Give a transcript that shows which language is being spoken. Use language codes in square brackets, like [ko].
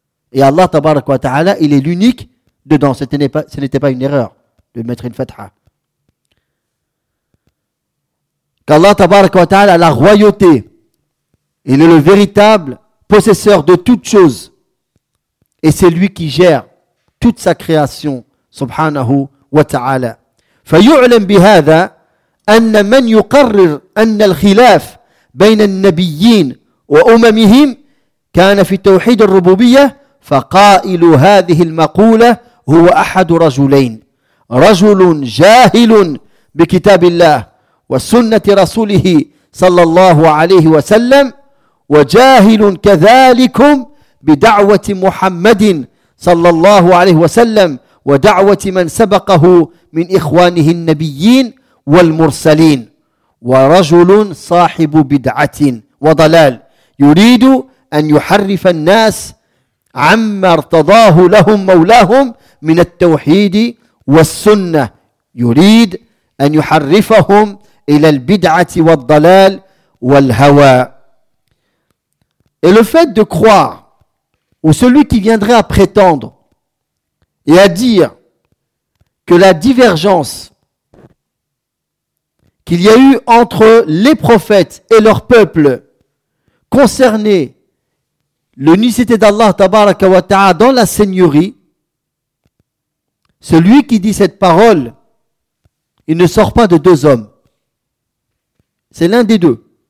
[fr] Et Allah, tabaraka wa ta'ala, il est l'unique dedans. Ce n'était pas une erreur de mettre une fatha. Qu'Allah, tabaraka wa ta'ala, a la royauté. Il est le véritable possesseur de toutes choses. Et c'est lui qui gère toute sa création. Subhanahu wa ta'ala. [ar] Fayu'lam bihada أن من يقرر أن الخلاف بين النبيين وأممهم كان في توحيد الربوبية فقائل هذه المقولة هو أحد رجلين رجل جاهل بكتاب الله وسنة رسوله صلى الله عليه وسلم وجاهل كذلكم بدعوة محمد صلى الله عليه وسلم ودعوة من سبقه من إخوانه النبيين والمرسلين ورجل صاحب بدعة وضلال يريد أن يحرف الناس عما ارتضاه لهم مولاهم من التوحيد والسنة يريد أن يحرفهم إلى البدعة والضلال والهوى. [fr] Et le fait de croire ou celui qui viendrait à prétendre et à dire que la divergence qu'il y a eu entre les prophètes et leur peuple concernait l'unicité d'Allah tabaraka wa ta'ala dans la seigneurie, celui qui dit cette parole, il ne sort pas de deux hommes. C'est l'un des deux.